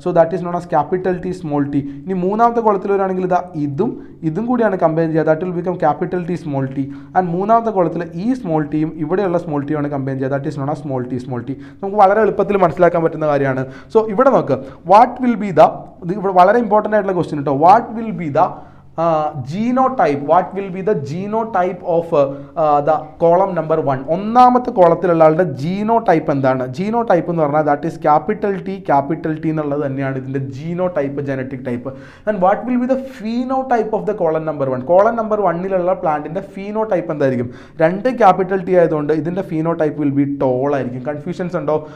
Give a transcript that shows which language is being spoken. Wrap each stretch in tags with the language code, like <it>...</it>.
<en>So that is known as capital T small T.</en> <ml>ഇനി മൂന്നാമത്തെ കോളത്തിൽ വരികയാണെങ്കിൽ ഇതും കൂടിയാണ് കമ്പൈൻ ചെയ്യുക.</ml> <en>That will become capital T small T.</en> <ml>And മൂന്നാമത്തെ കോളത്തിൽ ഈ സ്മോൾ ടിയും ഇവിടെയുള്ള സ്മോൾ ടി ആണ് കമ്പൈൻ ചെയ്യുക.</ml> <en>That is known as small T.</en> <ml>നമുക്ക് വളരെ എളുപ്പത്തിൽ മനസ്സിലാക്കാൻ പറ്റുന്ന കാര്യമാണ്. സോ ഇവിടെ നോക്ക്,</ml> <en>what will be the,</en> <ml>ഇവിടെ വളരെ ഇമ്പോർട്ടൻ്റ് ആയിട്ടുള്ള ക്വസ്റ്റ്യൻ കേട്ടോ.</ml> <en>What will be the genotype, what will be the genotype of the column number 1?</en> <ml>ഒന്നാമത്തെ കോളത്തിലുള്ള ആളുടെ ജീനോടൈപ്പ് എന്താണ്? ജീനോടൈപ്പ് എന്ന് പറഞ്ഞാൽ ദാറ്റ് ഈസ് ക്യാപിറ്റൽ ടി എന്നുള്ളത് തന്നെയാണ് ഇതിൻ്റെ genotype, genetic type.</ml> <en>and what will be the phenotype of the</en> <ml>column number 1? Column number 1ലുള്ള പ്ലാന്റിൻ്റെ phenotype എന്തായിരിക്കും? 2 ക്യാപിറ്റൽ ടി ആയതുകൊണ്ട് ഇതിൻ്റെ ഫീനോടൈപ്പ് വിൽ ബി ടോൾ ആയിരിക്കും. കൺഫ്യൂഷൻസ് ഉണ്ടോ?</ml>